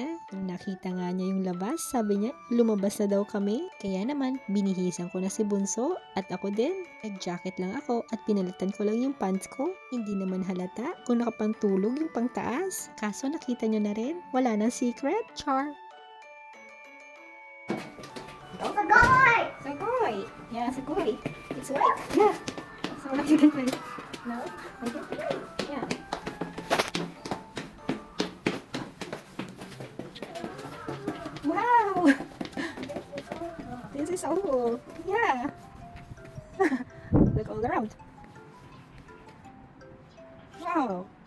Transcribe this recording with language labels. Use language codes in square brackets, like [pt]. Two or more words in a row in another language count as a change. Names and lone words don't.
[tl] Nung nakita nga niya yung labas, sabi niya, lumabas na daw kami. Kaya naman, binihisan ko na si Bunso at ako din. Nag-jacket lang ako at pinalitan ko lang yung pants ko. Hindi naman halata kung nakapantulog yung pangtaas. Kaso nakita nyo na rin, wala nang secret. Char! [ja] すごい! Yeah, すごい. [en] It's white. Yeah. So like you can play. No? Like it? Yeah. Wow! This is so cool. Yeah. Look all around. Wow.